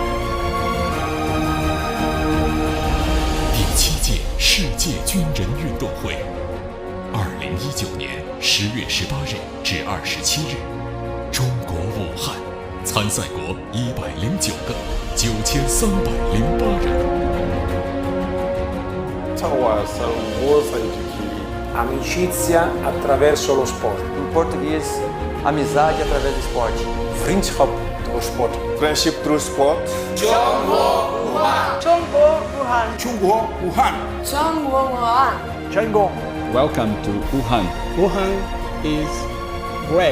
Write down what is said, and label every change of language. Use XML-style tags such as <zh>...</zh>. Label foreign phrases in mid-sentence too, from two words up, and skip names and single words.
<zh>第7届世界军人运动会，2019年10月18日至27日，中国武汉，参赛国109个，9308人。</zh> <it>Amicizia attraverso lo sport.</it> <pt>Em português, amizade através do esporte.</pt> <nl>Vriendschap door sport.</nl> <en>Friendship through sport.</en> <zh>中国武汉. 中国武汉. 中国武汉. 中国武汉. Chongguo.</zh> <en>Welcome to Wuhan. Wuhan is great.</en>